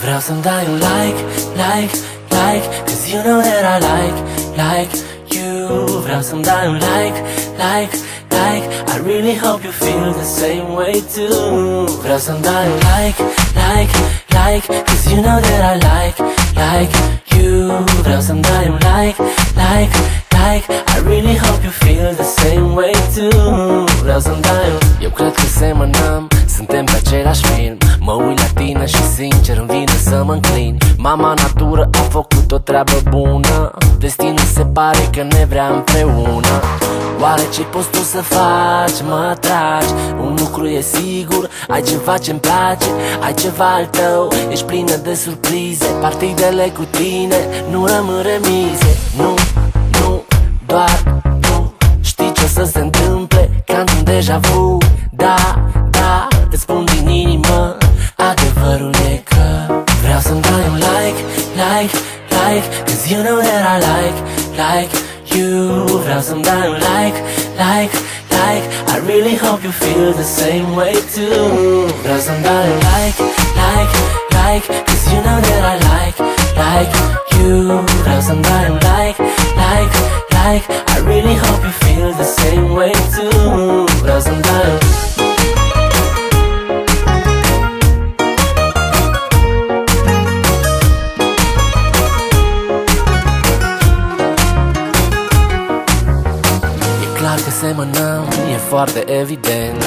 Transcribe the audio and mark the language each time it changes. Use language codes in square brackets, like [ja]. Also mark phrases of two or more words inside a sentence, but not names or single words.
[ro] să-mi dai un like, like, like, [en] cause you know that I like you. [ro] Vreau să-mi dai un like, like, like, [en] I really hope you feel the same way too. [ro] Vreau să-mi dai un like, like, like, [en] cause you know that I like you. [ro] Vreau să-mi dai un like, like, like, [en] I really hope you feel the same way too. [ro] Vreau să-mi dai un... Eu cred că semănăm, suntem pe același film. Mă uit la tine și sincer îmi vine să mă înclin. Mama natură a făcut o treabă bună, destinul se pare că ne vrea împreună. Oare ce poți tu să faci? Mă atragi. Un lucru e sigur, ai ceva ce-mi place, ai ceva al tău, ești plină de surprize. Partidele cu tine nu rămân remize. Nu, nu, doar tu știi ce o să se întâmple, ca într-un deja vu. Da, da, îți spun din inimă, adevărul e că vreau să-mi dai un like, like, like, [en] cause you know that I like you. [ro] Vreau să-mi dai un like, like, like, [en] I really hope you feel the same way too. [ro] Vreau să-mi dai un like, like, like, [en] cause you know that I like you. [ro] Vreau să-mi dai un like, like, like, [en] I really hope you feel the same way too. [ro] Vreau să-mi dai un... Clar că semănăm, e foarte evident.